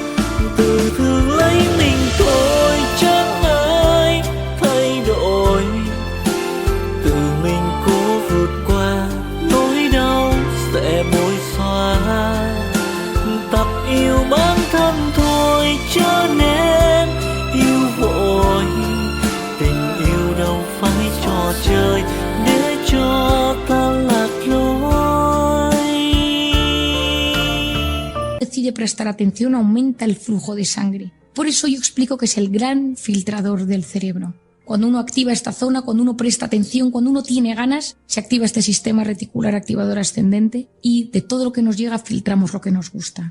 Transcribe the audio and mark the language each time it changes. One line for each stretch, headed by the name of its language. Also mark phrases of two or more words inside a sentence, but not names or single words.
Vietnamese: Tự thương lấy mình thôi chẳng ai thay đổi, tự mình cố vượt qua nỗi đau sẽ bối xóa. Tập yêu bản thân thôi cho nên yêu vội, tình yêu đâu phải trò chơi để cho ta lạc lối.
Spanish: Decide prestar atención, aumenta el flujo de sangre. Por eso yo explico que es el gran filtrador del cerebro. Cuando uno activa esta zona, cuando uno presta atención, cuando uno tiene ganas, se activa este sistema reticular activador ascendente y de todo lo que nos llega filtramos lo que nos gusta.